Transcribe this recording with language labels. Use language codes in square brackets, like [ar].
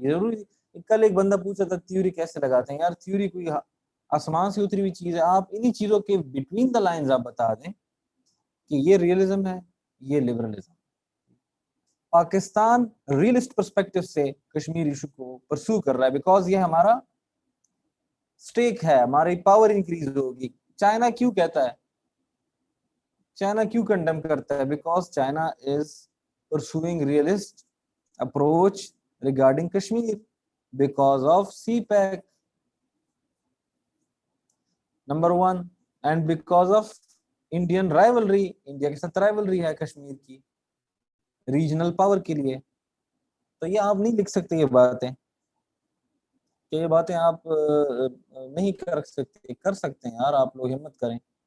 [ur] ضروری کل ایک بندہ پوچھا تھا تھیوری کیسے لگاتے ہیں، یار تھیوری کوئی آسمان سے اتری ہوئی چیز ہے. آپ انہی چیزوں کے [en] between the lines [ur] آپ بتا دیں کہ یہ ریئلزم ہے، یہ لبرلزم. پاکستان ریئلسٹ پرسپیکٹو سے کشمیر ایشو کو پرسو کر رہا ہے بیکاز یہ ہمارا سٹیک ہے, ہماری پاور انکریز ہوگی. چائنا کیوں کہتا ہے, چائنا کیوں کنڈم کرتا ہے, [en] Because China is pursuing realist approach regarding Kashmir because of CPEC, number one, and because of Indian rivalry. [ur] India کے ساتھ rivalry ہے کشمیر کی ریجنل پاور کے لیے. تو یہ آپ نہیں لکھ سکتے یہ باتیں, کہ یہ باتیں آپ نہیں کر سکتے, کر سکتے ہیں یار, آپ لوگ ہمت کریں.